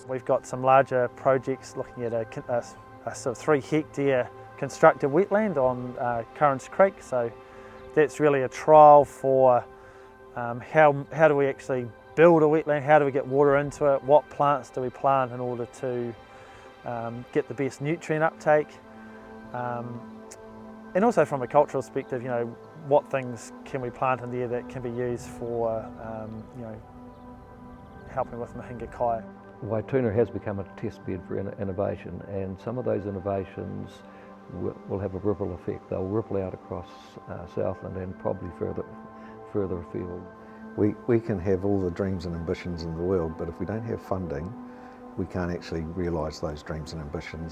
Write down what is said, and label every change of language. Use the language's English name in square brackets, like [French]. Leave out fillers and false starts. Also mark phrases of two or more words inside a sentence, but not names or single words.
[English] We've got some larger projects looking at a sort of 3 hectare constructed wetland on Currans Creek, so that's really a trial for how do we actually build a wetland, how do we get water into it, what plants do we plant in order to get the best nutrient uptake. And also from a cultural perspective, what things can we plant in there that can be used for, helping with [Māori] mahinga kai. [English] Waituna has become a test bed for innovation, and some of those innovations will have a ripple effect. They'll ripple out across Southland and probably further afield. We can have all the dreams and ambitions in the world, but if we don't have funding, we can't actually realise those dreams and ambitions.